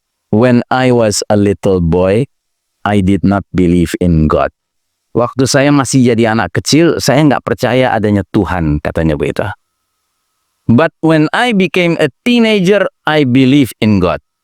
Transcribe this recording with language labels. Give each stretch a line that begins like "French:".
English: When I was a little boy, I did not believe in God.
Indonesian: Waktu saya masih jadi anak kecil, saya nggak percaya adanya Tuhan, katanya begitu.
English: But when I became a teenager, I believe in God.